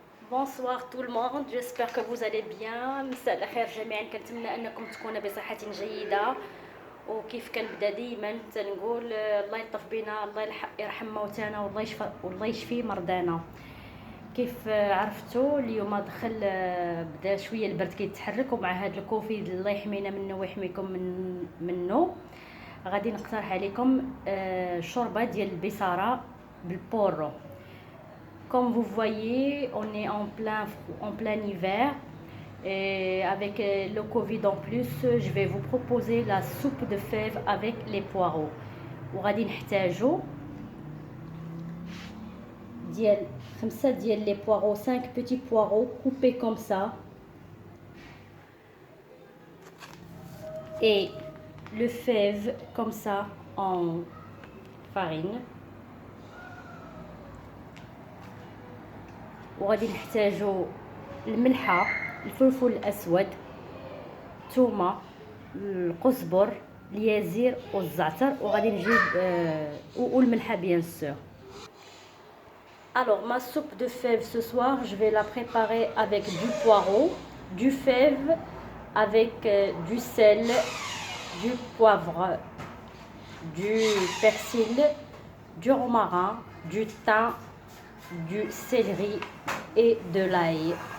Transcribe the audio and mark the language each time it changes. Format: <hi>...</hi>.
<fr>Bonsoir tout le monde, j'espère que vous allez bien.</fr> <ar>مساء الخير جميعا. كنتمنى انكم تكونوا بصحة جيدة. وكيف كنبدا ديما تنقول الله يلطف بينا، الله يرحم موتانا، والله يشفي مرضانا. كيف عرفتوا اليوم دخل بدا شويه البرد كيتحرك، ومع هذا الكوفيد الله يحمينا منه ويحميكم منه. غادي نقترح عليكم شوربه ديال البصاره بالبورو.</ar> <fr>Comme vous voyez, on est en plein hiver et avec le Covid en plus, je vais vous proposer la soupe de fèves avec les poireaux.</fr> <ar>وغادي نحتاجو ديال 5 ديال</ar> <fr>les poireaux, 5 petits poireaux coupés comme ça, et le fève comme ça en farine.</fr> <ar>وغادي نحتاجو الملحه، الفلفل الاسود، الثومه، القزبر، اليازير والزعتر، وغادي نجيب والملحه bien sûr.</ar> <fr>Alors ma soupe de fèves ce soir, je vais la préparer avec du poireau, du fève, avec du sel, du poivre, du persil, du romarin, du thym, du céleri et de l'ail.</fr>